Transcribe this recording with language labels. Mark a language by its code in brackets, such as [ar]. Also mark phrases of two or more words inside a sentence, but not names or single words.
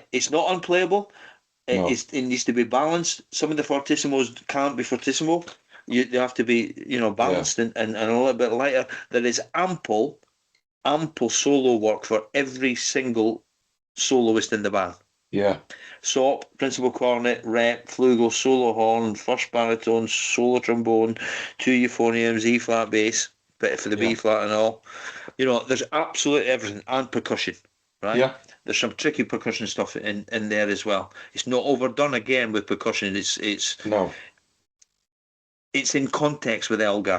[en] It's not unplayable. It needs to be balanced. Some of the fortissimos can't be fortissimo. They have to be, balanced and a little bit lighter. There is ample solo work for every single soloist in the band. Yeah. Sop, principal cornet, rep, flugel, solo horn, first baritone, solo trombone, 2 euphoniums, E flat bass, bit for the B flat and all. There's absolutely everything, and percussion, right? Yeah. There's some tricky percussion stuff in there as well. It's not overdone again with percussion. It's in context with Elgar.